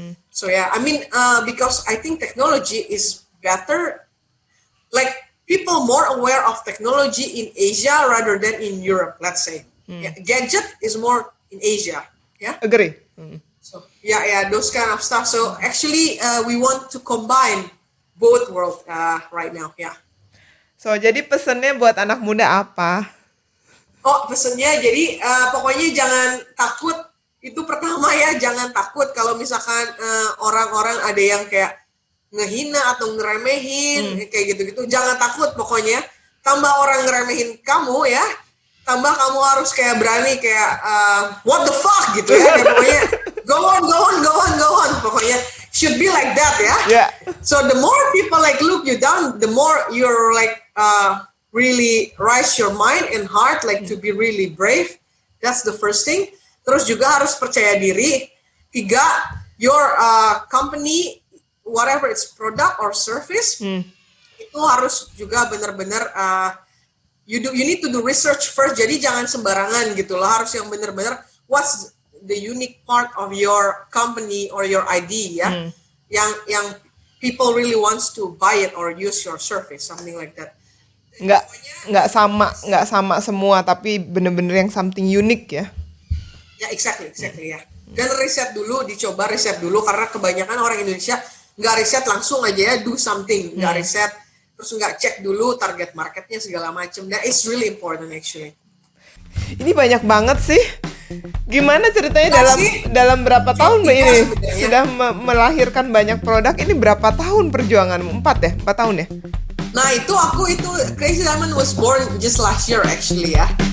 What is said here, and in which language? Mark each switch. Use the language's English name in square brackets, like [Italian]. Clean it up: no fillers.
[English] So yeah, I mean, because I think technology is better, like people more aware of technology in Asia rather than in Europe, let's say. Yeah, gadget is more in Asia. Yeah. Agree. So yeah, those kind of stuff. So actually, we want to combine both world right now. Yeah. So [Indonesian] jadi pesennya buat anak muda apa? Oh, pesennya jadi pokoknya jangan takut. Itu pertama ya, jangan takut kalau misalkan orang-orang ada yang kayak ngehina atau ngeremehin kayak gitu-gitu. Jangan takut pokoknya. Tambah orang ngeremehin kamu ya, tambah kamu harus kayak berani kayak [English] what the fuck [Indonesian] gitu ya. Kayak pokoknya [English] go on. [Indonesian] Pokoknya [English] should be like that ya. Yeah. So the more people like look you down, the more you're like really rise your mind and heart like to be really brave. That's the first thing. [Indonesian] Terus juga harus percaya diri. [English] 3, your company, whatever it's product or service, [Indonesian] itu harus juga benar-benar [English] you need to do research first. [Indonesian] Jadi jangan sembarangan gitu loh. Harus yang benar-benar [English] what's the unique part of your company or your idea ya, yang people really wants to buy it or use your service, something like that. [Indonesian] Nggak sama semua, tapi bener-bener yang [English] something unique [Indonesian] ya. Ya, exactly ya. Dan dicoba riset dulu karena kebanyakan orang Indonesia nggak riset langsung aja ya, [English] do something, [Indonesian] nggak riset, terus nggak cek dulu target marketnya segala macam. [English] That is really important actually. [Indonesian] Ini banyak banget sih. Gimana ceritanya dalam berapa tahun Mbak ini sudah melahirkan banyak produk? Ini berapa tahun perjuanganmu? 4 tahun ya? [English] Nah itu Crazy Diamond was born just last year actually ya.